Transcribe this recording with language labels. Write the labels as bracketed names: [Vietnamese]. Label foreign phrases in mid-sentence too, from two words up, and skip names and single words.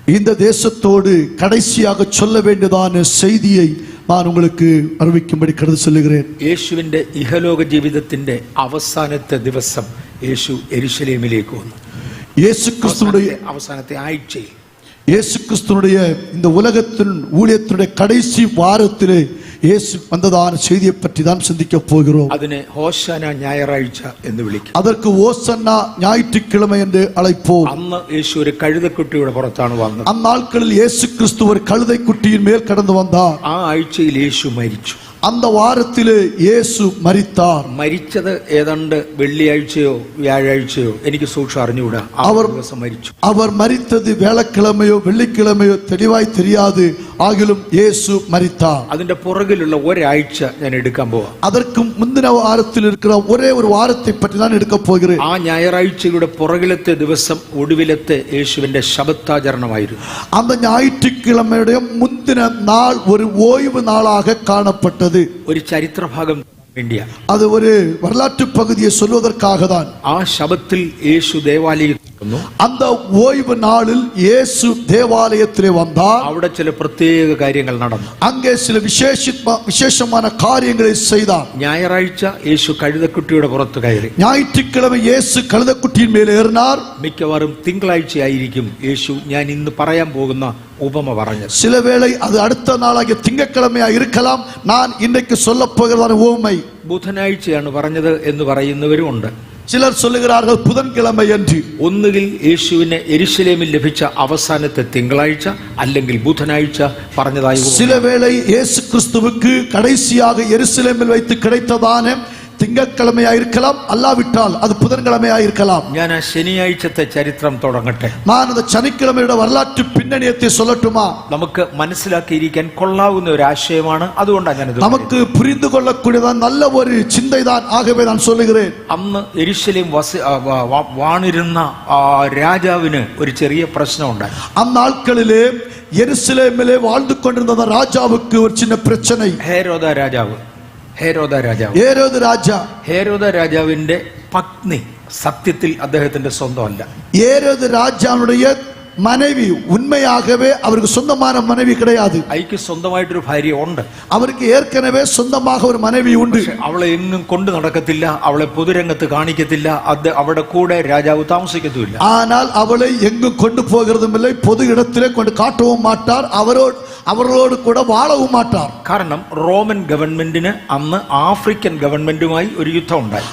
[Tamil] இந்த தேசத்தோடு கடைசியாக சொல்ல வேண்டியதான செய்தியை நான் உங்களுக்கு അറിയിക്കുம்படி കരുതി சொல்லுகிறேன். [Malayalam] യേശുവിന്റെ ഇഹലോക ജീവിതത്തിന്റെ അവസാനത്തെ ദിവസം യേശു യെരുശലേമിലേക്ക് വന്നു. യേശു ക്രിസ്തുവിന്റെ അവസാനത്തെ ആഴ്ചയിൽ യേശു ക്രിസ്തുവിന്റെ [Tamil] இந்த உலகத்தின் ஊழியத்தினுடைய கடைசி வாரத்திலே യേശു വന്നதான செய்தியை பற்றி தான் சிந்திக்க போகிறோம். [Malayalam] അതിനെ ഹോശാന ഞായറാഴ്ച എന്ന് വിളിക്കും. [Tamil] அதற்கு ஓசன்னா ஞாயிற்றுக்கிழமை என்று அழைப்போம். [Malayalam] അന്ന് യേശു ഒരു കഴുതക്കുട്ടിയുടെ പുറത്താണ് വന്നത്. അന്നാൾക്കളിൽ യേശു ക്രിസ്തു ഒരു കഴുതക്കുട്ടിயின் മേൽ കടന്നു വந்தார். ആ ആഴ്ചയിൽ യേശു മരിച്ചു. [Tamil] அந்த வாரத்திலே இயேசு மரித்தார். [Malayalam] മരിച്ചത് ഏതാണ്ട് വെള്ളിയാഴ്ചയോ വ്യാഴാഴ്ചയോ എനിക്ക് സൂക്ഷ്മം അറിഞ്ഞുകൂടാ. [Tamil] அவர் [Malayalam] ദിവസം മരിച്ചു. [Tamil] அவர் மரித்தது வியாழக்கிழமையோ வெள்ளிக்கிழமையோ தெளிவாய் தெரியாது. ஆகிலும் இயேசு மரித்தார். [Malayalam] അതിന്റെ പുറകിലുള്ള ഒരാഴ്ച ഞാൻ എടുക്കാൻ പോവാ. [Tamil] அதற்கு முந்தின வாரத்தில் இருக்கிற ஒரே ஒரு வாரத்தை பற்றி தான் எடுக்க போகிறேன். [Malayalam] ആ ഞായറാഴ്ചയുടെ പുറകിലത്തെ ദിവസം ഒടുവിലത്തെ യേശുവിന്റെ ശബത്താചരണമായിരുന്നു. [Tamil] அந்த ஞாயிற்றுக்கிழமையுடைய முந்தின நாள் ஒரு ஓய்வு நாளாக காணப்பட்டது. [Malayalam] ഒരു ചരിത്രഭാഗം വേണ്ടിയാ. [Tamil] அது ஒரு வரலாற்று பகுதியை சொல்வதற்காக தான். [Malayalam] ആ ശബത്തിൽ യേശു ദേവാലയത്തിൽ വന്നു. [Tamil] அந்த ஓய்வு நாளில் இயேசு தேவாலயத்திலே வந்தார். [Malayalam] അവിടെ ചില പ്രത്യേക കാര്യങ്ങൾ നടന്നു. [Tamil] அங்கே சில விசேஷமான காரியங்களை செய்தார். [Malayalam] ഞായറാഴ്ച യേശു കഴുതക്കുട്ടിയുടെ പുറത്ത് കയറി. [Tamil] ஞாயிற்றுக்கிழமை இயேசு கழுதைக்குட்டியின் மேல் ஏறினார். [Malayalam] മിക്കവാറും തിങ്കളാഴ്ചയായിരിക്കും യേശു ഞാൻ ഇന്ന് പറയാൻ പോകുന്ന ഉപമ പറഞ്ഞത്. [Tamil] சில வேளை அது அடுத்த நாளாகிய திங்கட்கிழமையா இருக்கலாம். நான் இன்றைக்கு சொல்ல போகிறதான உவமை [Malayalam] ബുധനാഴ്ചയാണ് പറഞ്ഞത് എന്ന് പറയുന്നവരും ഉണ്ട്. [Tamil] சிலர் சொல்லுகிறார்கள் புதன்கிழமை என்று. [Malayalam] ഒന്നുകിൽ യേശുവിനെ യെരുശലേമിൽ ലഭിച്ച അവസാനത്തെ തിങ്കളാഴ്ച അല്ലെങ്കിൽ ബുധനാഴ്ച പറഞ്ഞതായി. [Tamil] சில வேளை இயேசு கிறிஸ்துவுக்கு கடைசியாக எருசலேமில் வைத்து கிடைத்ததான திங்கட்கிழமையா இருக்கலாம், அல்லாவிட்டால் அது புதன்கிழமையா இருக்கலாம். [Malayalam] ഞാൻ ആ ശനിയാഴ്ചത്തെ ചരിത്രം തുടങ്ങട്ടെ. [Tamil] நான் அந்த சனிக்கிழமையோட வரலாற்று பின்னணியத்தை சொல்லட்டுமா? [Malayalam] നമുക്ക് മനസ്സിലാക്കിയിരിക്കാൻ കൊള്ളാവുന്ന ഒരു ആശയമാണ്. അതുകൊണ്ടാണ് ഞാനിത് [Tamil] நமக்கு புரிந்து கொள்ளக்கூடியதான் நல்ல ஒரு சிந்தை தான். ஆகவே நான் சொல்லுகிறேன். [Malayalam] അന്ന് യെരുശലേം വാണിരുന്ന രാജാവിന് ഒരു ചെറിയ പ്രശ്നം ഉണ്ടായി. [Tamil] அந்நாட்களிலே எருசலேமிலே வாழ்ந்து கொண்டிருந்த ராஜாவுக்கு ஒரு சின்ன பிரச்சனை. [Malayalam] ഹേരോദ രാജാവിന്റെ പത്നി സത്യത്തിൽ അദ്ദേഹത്തിന്റെ സ്വന്തമല്ല. [Tamil] ஏரோது ராஜாவுடைய மனைவி உண்மையாகவே அவருக்கு சொந்தமான மனைவி கிடையாது. [Malayalam] അയക്ക് സ്വന്തമായിട്ടൊരു ഭാര്യ ഉണ്ട്. [Tamil] அவருக்கு ஏற்கனவே சொந்தமாக ஒரு மனைவி உண்டு. [Malayalam] അവളെ എങ്ങും കൊണ്ടു നടക്കത്തില്ല, അവളെ പൊതുരംഗത്ത് കാണിക്കത്തില്ല, അവിടെ കൂടെ രാജാവ് താമസിക്കത്തുമില്ല. [Tamil] ஆனால் அவளை எங்கும் கொண்டு போகிறதும் இல்லை, பொது இடத்திலே கொண்டு காட்டவும் மாட்டார், அவர்களோடு கூட வாழவும் மாட்டார். [Malayalam] കാരണം റോമൻ ഗവൺമെന്റിന് അന്ന് ആഫ്രിക്കൻ ഗവൺമെന്റുമായി ഒരു യുദ്ധം ഉണ്ടായി.